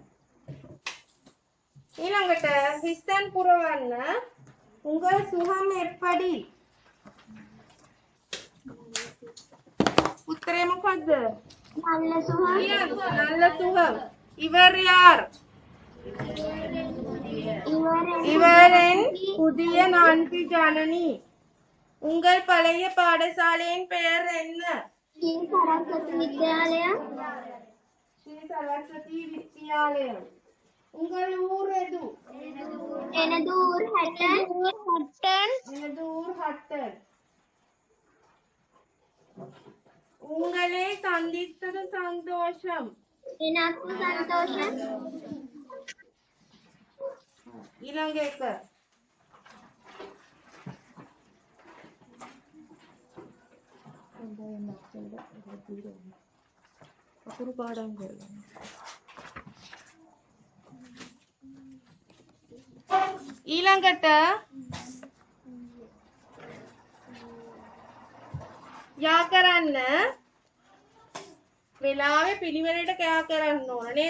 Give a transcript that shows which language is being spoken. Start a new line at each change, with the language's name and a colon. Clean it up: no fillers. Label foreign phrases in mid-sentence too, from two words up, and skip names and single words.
Sinhala: ඊළඟට හිස්තන් පුරවන්න
Tamil: உங்கள் சுகம் எப்படி.
Sinhala: උත්තරේ මොකද්ද?
Tamil: நல்ல சுகம். நல்ல சுகம். இவர் யார். இவரின் புதிய நான்கு ஜனனி. உங்கள் பழைய பாடசாலையின் பெயர் என்ன? ஸ்ரீ சரஸ்வதி வித்யாலயம். ஸ்ரீ சரஸ்வதி வித்யாலயம். உங்கள் ஊர் எது? எனது ஊர் ஹட்டன். எனது ஊர் ஹட்டன். உங்களை சந்தித்தது சந்தோஷம். எனக்கு சந்தோஷம்.
Sinhala: ඊළඟ එක අකුරු පාඩම් කරගන්න. ඊළඟට යා කරන්න වෙලාවේ පිළිවෙලට කෑ කරන්න ඕන නේද?